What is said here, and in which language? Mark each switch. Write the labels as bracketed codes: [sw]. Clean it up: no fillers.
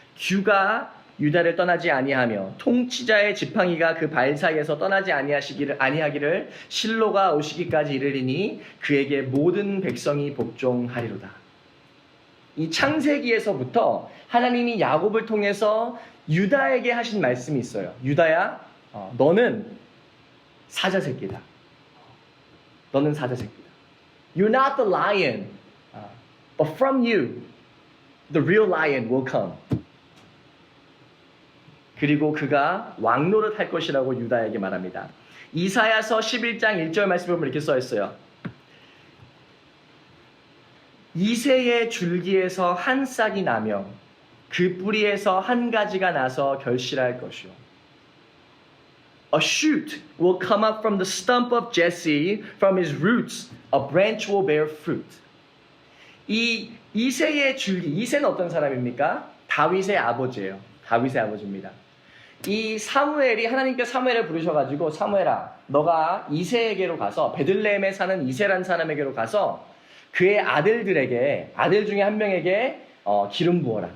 [ko] 규가 유다를 떠나지 아니하며 통치자의 지팡이가 그 발 사이에서 떠나지 아니하기를 실로가 오시기까지 이르리니 그에게 모든 백성이 복종하리로다. 이 창세기에서부터 하나님이 야곱을 통해서 유다에게 하신 말씀이 있어요. 유다야, 너는 사자 새끼다. 너는 사자 새끼다. [en] You're not the lion, but from you, the real lion will come. [ko] 그리고 그가 왕노릇 할 것이라고 유다에게 말합니다. 이사야서 11장 1절 말씀을 보면 이렇게 써 있어요. 이새의 줄기에서 한 싹이 나며 그 뿌리에서 한 가지가 나서 결실할 것이요. [en] A shoot will come up from the stump of Jesse, from his roots a branch will bear fruit. [ko] 이 이새의 줄기, 이새는 어떤 사람입니까? 다윗의 아버지예요. 다윗의 아버지입니다. 이 사무엘이, 하나님께 사무엘을 부르셔가지고, 사무엘아, 너가 이새에게로 가서, 베들레헴에 사는 이새라는 사람에게로 가서 그의 아들들에게, 아들 중에 한 명에게 기름 부어라.